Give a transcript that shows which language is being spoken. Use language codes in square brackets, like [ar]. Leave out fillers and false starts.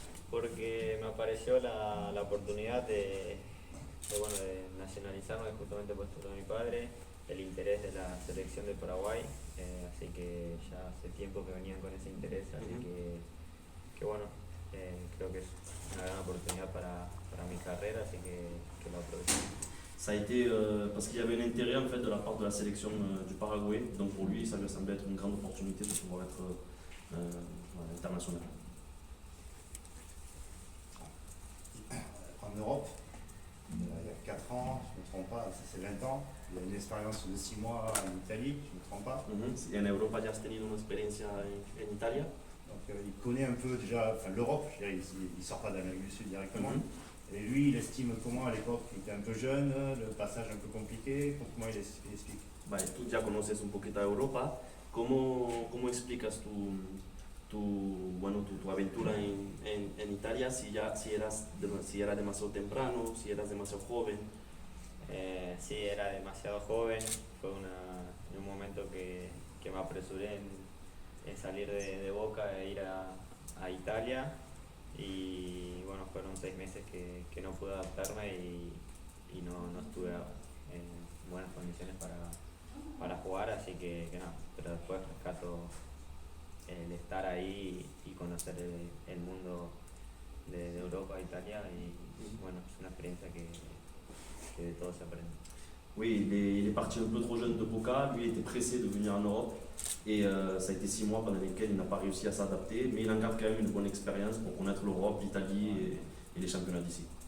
[es] porque me apareció la oportunidad de nacionalizarme justamente por esto de mi padre, el interés de la selección de Paraguay, así que ya hace tiempo que venían con ese interés, así que bueno, creo que es una gran oportunidad para mi carrera, así que lo aprovecho. [fr] Ça a été parce qu'il y avait un intérêt en fait de la part de la sélection du Paraguay, donc pour lui ça lui a semblé être une grande opportunité de pouvoir être international. En Europe, il y a 4 ans, je ne me trompe pas, ça c'est 20 ans, il y a une expérience de 6 mois en Italie, je ne me trompe pas. [es] Y en Europa ya has tenido una experiencia en Italia. [fr] Donc il connaît un peu déjà l'Europe, il ne sort pas d'Amérique du Sud directement. Et lui, il estime comment à l'époque, il était un peu jeune, le passage un peu compliqué, comment il explique. [es] Vale, tú ya conoces un poquito a Europa. ¿Cómo explicas tu aventura en Italia? Si era demasiado temprano, si eras demasiado joven. Sí, era demasiado joven, fue en un momento que me apresuré en salir de Boca e ir a Italia, y bueno, fueron 6 meses que no pude adaptarme y no estuve en buenas condiciones para jugar, así que no, pero después rescato el estar ahí y conocer el mundo de Europa, Italia, y bueno, es una experiencia que de todo se aprende. [fr] Oui, il est parti un peu trop jeune de Boca, lui était pressé de venir en Europe et ça a été 6 mois pendant lesquels il n'a pas réussi à s'adapter, mais il en garde quand même une bonne expérience pour connaître l'Europe, l'Italie et les championnats d'ici.